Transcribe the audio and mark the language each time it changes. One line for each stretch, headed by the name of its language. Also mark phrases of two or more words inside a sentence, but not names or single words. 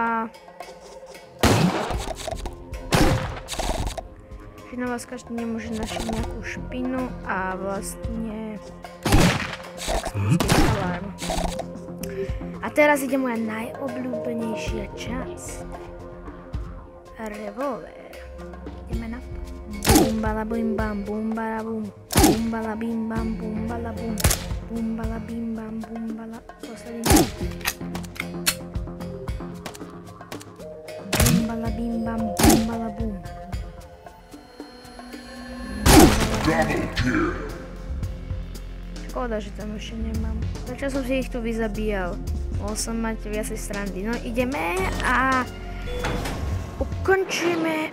Slovak: Vás každý nemôže našiť nejakú špinu a vlastne... Tak spustí alarm. A teraz ide moja najobľúbenejšia časť. Revolver. Ideme na to. Bumbala bim bam, bumbala bum. Bumbala bim bam, bumbala bum. Bumbala bim bam, bumbala... Posledný. Bumbala bim bam, bumbala bum. Škoda, že tam ešte nemám. Prečo som si ich tu vyzabíjal? Mohol som mať viacej srandy. No ideme a ukončíme.